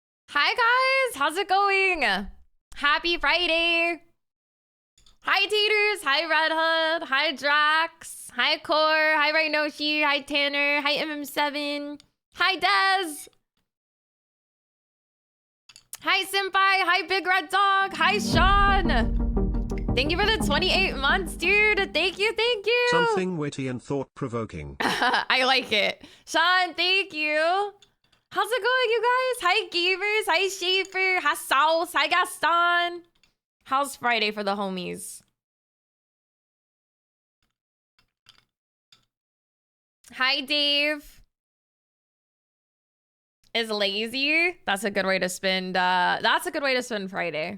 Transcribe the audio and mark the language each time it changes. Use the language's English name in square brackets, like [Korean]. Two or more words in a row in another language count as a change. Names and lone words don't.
[English] Hi guys, how's it going? Happy Friday. Hi Taters, hi Red Hood, hi Drax, hi Core, hi Rhinoshi, hi Tanner, hi MM7, hi Dez, hi Senpai, hi Big Red Dog, hi Sean. Thank you for the 28 months, dude. Thank you, thank you. Something witty and thought-provoking. I like it. Sean, thank you. How's it going, you guys? Hi, Gamers. Hi, Schaefer. Hi, Sauce. Hi, Gaston. How's Friday for the homies? Hi, Dave. Is lazy. That's a good way to spend, Friday.